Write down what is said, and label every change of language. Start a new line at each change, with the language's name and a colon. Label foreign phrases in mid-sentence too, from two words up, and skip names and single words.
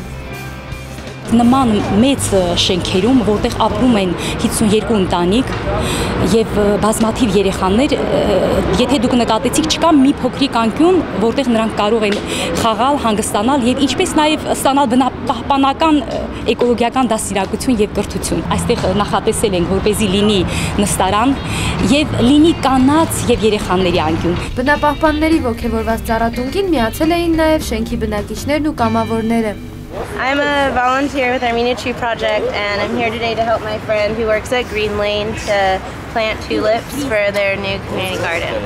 Armenian: Նման մեծ շենքերում, որտեղ ապրում են 52 ընտանիք եւ բազմաթիվ երեխաներ, եթե դուք նկատեցիք, չկա մի փոքրիկ անկյուն, որտեղ նրանք կարող են խաղալ, հանգստանալ եւ ինչպես նաեւ ստանալ բնապահպանական էկոլոգիական դաստիարակություն եւ կրթություն։ Այստեղ նախատեսել ենք, որպեսզի լինի նստարան եւ լինի կանանց եւ երեխաների անկյուն։ Բնապահպանների ոգևորված ծառատունկին միացել էին նաեւ շենքի բնակիչներն ու կամավորները։
English: I'm a volunteer with Armenia Tree Project and I'm here today to help my friend who works at Green Lane to plant tulips for their new community garden.